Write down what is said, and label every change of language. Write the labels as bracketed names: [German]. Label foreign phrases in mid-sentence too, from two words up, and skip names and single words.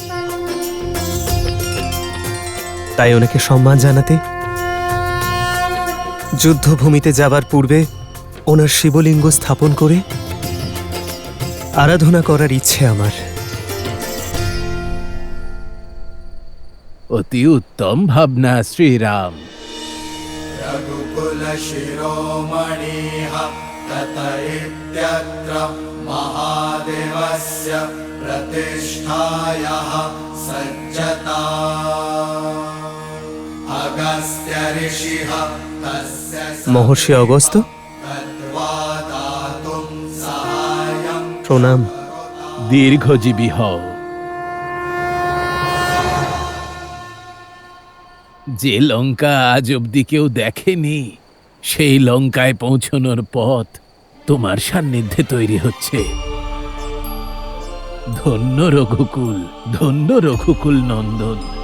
[Bangla] তাই ওনাকে সম্মান জানাতে যুদ্ধভূমিতে যাবার পূর্বে ওনার শিবলিঙ্গ স্থাপন করে আরাধনা করার ইচ্ছে আমার। অতি উত্তম ভাবনা শ্রীরাম। [Sanskrit] रघुकुल शिरोमणिः तत इत्यत्र महादेवस्य प्रतिष्ठायाः सज्जता अगस्त्य ऋषिः तस्य [Bangla] মহর্ষি অগস্ত্য, [Sanskrit] सत्त्वा दातुं सहायं [Bangla] প্রণাম। দীর্ঘজীবী হও। যে লঙ্কা আজ অব্দি কেউ দেখেনি, সেই লঙ্কায় পৌঁছনোর পথ তোমার সান্নিধ্যে তৈরি হচ্ছে। ধন্য রঘুকুল, ধন্য রঘুকুল নন্দন।